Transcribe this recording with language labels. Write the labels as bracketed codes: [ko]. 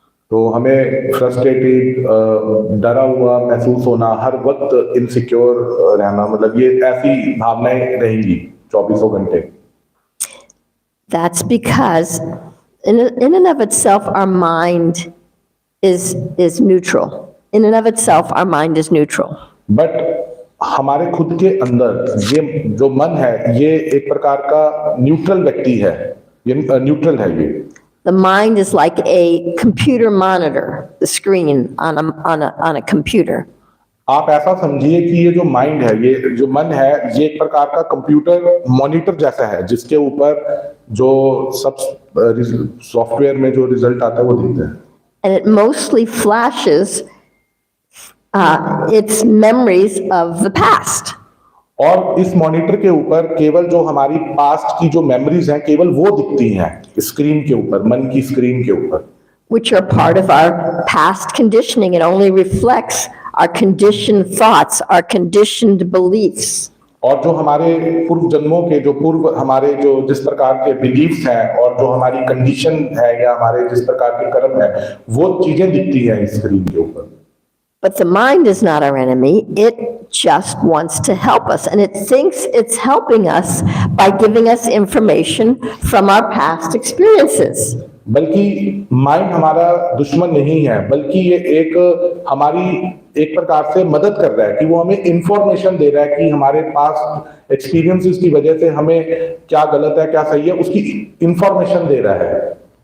[hi] तो हमें फ्रस्ट्रेटेड, डरा हुआ महसूस होना, हर वक्त इनसिक्योर रहना, मतलब ये ऐसी भावनाएं रहेंगी 24 घंटे। [en] That's because in and of itself, our mind is neutral. In and of itself, our mind is neutral. [hi] But हमारे खुद के अंदर ये जो मन है, ये एक प्रकार का न्यूट्रल व्यक्ति है, ये न्यूट्रल है ये। [en] The mind is like a computer monitor, the screen on a computer. [hi] आप ऐसा समझिए कि ये जो माइंड है, ये जो मन है, ये एक प्रकार का कंप्यूटर मॉनिटर जैसा है, जिसके ऊपर जो सब सॉफ्टवेयर में जो रिजल्ट आता है वो दिखता है। [en] And it mostly flashes its memories of the past. [hi] और इस मॉनिटर के ऊपर केवल जो हमारी पास्ट की जो मेमोरीज हैं केवल वो दिखती हैं स्क्रीन के ऊपर, मन की स्क्रीन के ऊपर। [en] Which are part of our past conditioning. It only reflects our conditioned thoughts, our conditioned beliefs. [hi] और जो हमारे पूर्व जन्मों के जो हमारे जो जिस प्रकार के बिलीफ्स हैं और जो हमारी कंडीशन है या हमारे जिस प्रकार के कर्म है, वो चीजें दिखती हैं स्क्रीन के ऊपर। [en] But the mind is not our enemy. It just wants to help us, and it thinks it's helping us by giving us information from our past experiences. [hi] बल्कि माइंड हमारा दुश्मन नहीं है, बल्कि ये एक हमारी एक प्रकार से मदद कर रहा है कि वो हमें इंफॉर्मेशन दे रहा है कि हमारे पास एक्सपीरियंसेस की वजह से हमें क्या गलत है क्या सही है उसकी इंफॉर्मेशन दे रहा है.